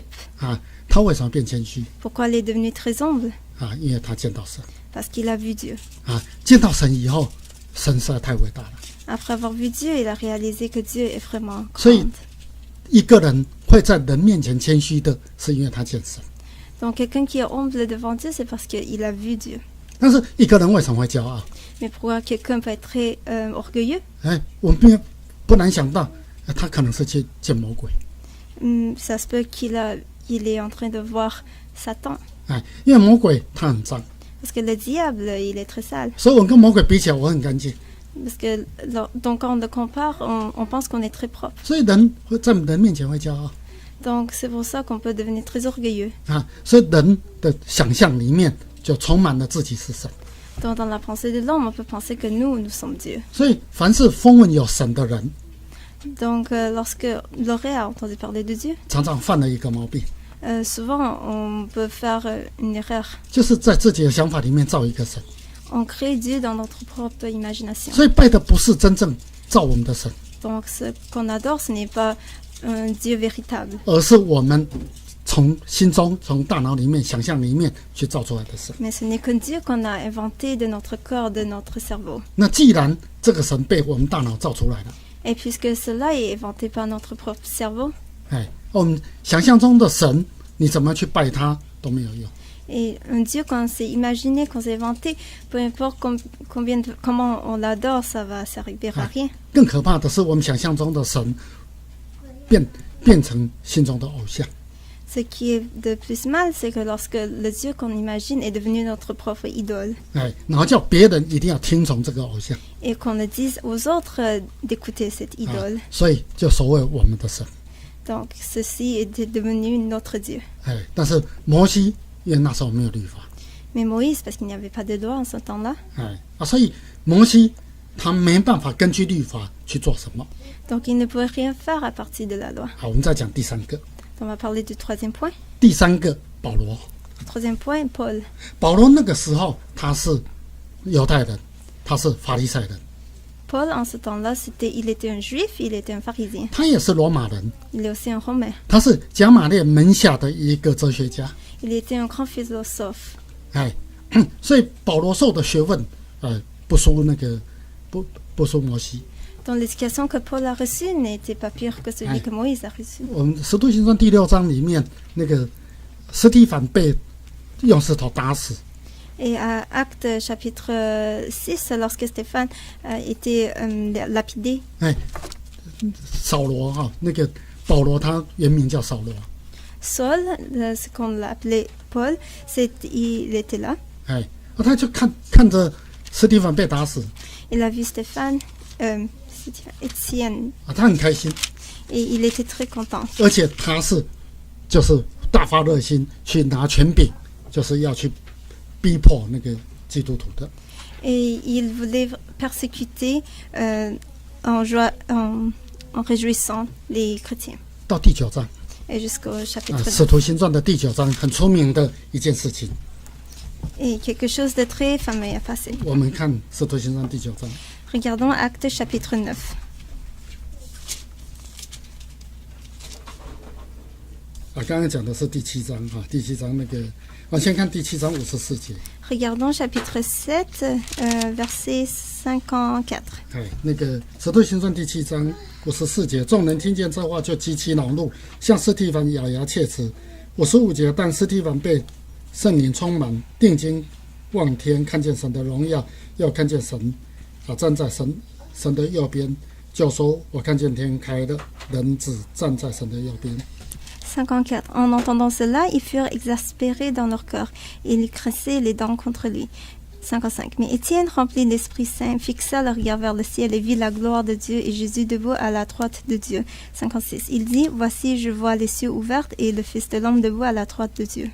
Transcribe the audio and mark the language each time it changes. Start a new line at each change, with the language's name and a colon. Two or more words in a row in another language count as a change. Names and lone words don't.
Chinese: 啊，他为什么变谦虚
French: Pourquoi il est devenu très humble?
Chinese: 啊？因为他见到神
French: Parce qu'il a vu Dieu.
Chinese: 啊，见到神以后，神实在太伟大了。
French: Après avoir vu Dieu, il a réalisé que Dieu est vraiment So, grand.
Chinese: 一个人会在人面前谦虚的，是因为他见神。
French: Donc quelqu'un qui est humble devant Dieu, c'est parce qu'il a vu Dieu.
Chinese: 但是一个人为什么会骄傲？
French: Mais pourquoi quelqu'un peut être très orgueilleux?
Chinese: 哎，我们不难想到，他可能是去见魔鬼。
French: Ça se peut qu'il est en train de voir Satan.
Chinese: 哎，因为魔鬼他很脏，
French: Parce que le diable, il est très sale.
Chinese: 所以我跟魔鬼比起来，我很干净。
French: Parce que donc quand on le compare, on pense qu'on est très propre.
Chinese: 所以人会在人面前会骄傲。
French: Donc c'est pour ça qu'on peut devenir très orgueilleux.
Chinese: 啊。所以人的想象里面就充满了自己是神。
French: Donc dans la pensée de l'homme, on peut penser que nous sommes Dieu.
Chinese: 所以凡是风闻有神的人，
French: Donc lorsque l'oreille a entendu parler de Dieu,
Chinese: 常常犯了一个毛病，
French: souvent on peut faire une erreur.
Chinese: 就是在自己的想法里面造一个神。
French: On crée Dieu dans notre propre imagination.
Chinese: 所以拜的不是真正造我们的神，
French: Donc ce qu'on adore, ce n'est pas un Dieu véritable,
Chinese: 而是我们从心中、从大脑里面、想象里面去造出来的神。
French: mais ce n'est qu'un Dieu qu'on a inventé de notre corps, de notre cerveau.
Chinese: 那既然这个神被我们大脑造出来了，
French: Et puisque cela est inventé par notre propre cerveau,
Chinese: 哎，我们想象中的神，你怎么去拜他都没有用。
French: et un Dieu qu'on s'est imaginé, qu'on s'est inventé, peu importe comment on l'adore, ça va servir à rien.
Chinese: 更可怕的是，我们想象中的神变成心中的偶像。
French: Ce qui est de plus mal, c'est que lorsque le Dieu qu'on imagine est devenu notre propre idole,
Chinese: 哎，然后叫别人一定要听从这个偶像，
French: et qu'on le dise aux autres d'écouter cette idole.
Chinese: 所以就所谓我们的神。
French: Donc ceci est devenu notre Dieu.
Chinese: 哎，但是摩西因为那时候没有律法，
French: Mais Moïse, parce qu'il n'y avait pas de loi en ce temps-là,
Chinese: 哎啊，所以摩西他没办法根据律法去做什么。
French: donc il ne pouvait rien faire à partir de la loi.
Chinese: 好，我们再讲第三个，
French: On va parler du troisième point.
Chinese: 第三个保罗。
French: Troisième point, Paul.
Chinese: 保罗那个时候他是犹太人，他是法利赛人，
French: Paul, en ce temps-là, il était un juif, il était un pharisien.
Chinese: 他也是罗马人，
French: Il est aussi un romain.
Chinese: 他是贾马列门下的一个哲学家。
French: Il était un grand philosophe.
Chinese: 哎，所以保罗受的学问，不输那个不输摩西。
French: Donc l'éducation que Paul a reçue n'était pas pire que celui que Moïse a reçu.
Chinese: 我们《使徒行传》第6章里面，那个司提反被用石头打死，
French: Et à Actes chapitre 6, lorsque Stéphane était lapidé,
Chinese: 哎，扫罗哈，那个保罗他原名叫扫罗，
French: Saul, ce qu'on l'appelait Paul, il était là.
Chinese: 哎，他就看着司提反被打死，
French: Il a vu Étienne,
Chinese: 他很开心，
French: et il était très content.
Chinese: 而且他就是大发热心去拿权柄，就是要去逼迫那个基督徒的。
French: Et il voulait persécuter en réjouissant les chrétiens.
Chinese: 到第9章
French: Et jusqu'au
Chinese: 啊，
French: chapitre
Chinese: 《使徒行传》的第9章很出名的一件事情，
French: 9. Et quelque chose de très fameux a passé.
Chinese: 我们看《使徒行传》第9章。
French: Regardons Actes chapitre 9.
Chinese: 刚刚讲的是第7章哈，第7章那个，我先看第7章54节。
French: Regardons chapitre 7, verset 54.
Chinese: 哎，那个《使徒行传》第7章54节，众人听见这话就极其恼怒，向司提反咬牙切齿。55节，但司提反被圣灵充满，定睛望天，看见神的荣耀，又看见神站在神的右边，就说：“我看见天开了，人子站在神的右边。”
French: 54. En entendant cela, ils furent exaspérés dans leur cœur et ils crissaient les dents contre lui. 55. Mais Étienne, rempli de l'Esprit Saint, fixa le regard vers le ciel et vit la gloire de Dieu et Jésus debout à la droite de Dieu. 56. Il dit, voici, je vois les cieux ouverts et le Fils de l'homme debout à la droite de Dieu.